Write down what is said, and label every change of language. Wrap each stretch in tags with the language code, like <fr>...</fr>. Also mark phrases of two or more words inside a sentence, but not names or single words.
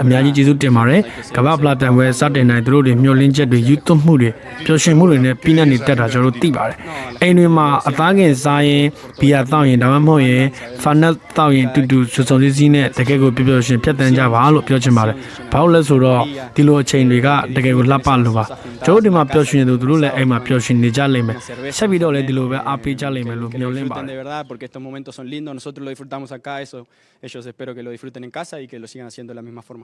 <my>များကြီးကျေးဇူးတင်ပါတယ်ကမ္ဘာဖလားပြန်ပွဲစတင်နိုင်သူတို့တွေမျှော်လင့်ချက်တွေယူသွမှုတွေပျော်ရွှင်မှုတွေနဲ့ပြည့်နှက်နေတတ်တာကျွန်တော်တို့သိပါတယ်အိမ်တွေမှာအသားကင်စားရင်ဘီယာတောက်ရင်ဒါမှမဟုတ်ရင်ဖာနက်တောက်ရင်တူစုံစည်းနဲ့တကယ်ကိုပျော်ရွှင်ဖြတ်တန်းကြပါလို့ပြောချင်ပါတယ်ဘာလို့လဲဆိုတော့ဒီလိုအချိန်တွေကတကယ်ကိုလှပလို့ပါကျွန်တော်တို့ဒီမှာပျော်ရွှင်နေသူတို့လည်းအိမ်မှာပျော်ရွှင်နေကြကြလိမ့်မယ်ဆက်ပြီးတော့လည်းဒီလိုပဲအားပေးကြလိမ့်မယ်လို့</my> <es>que</es> <my>မျှော်</my> <es>lo</es> <my>လင့်ပါတ</my> <es>disfruten</es> <my>ယ်</my> <es>de verdad, porque estos momentos son lindos, nosotros lo disfrutamos acá, eso ellos espero que lo disfruten en casa y que lo sigan haciendo de la misma forma.</es>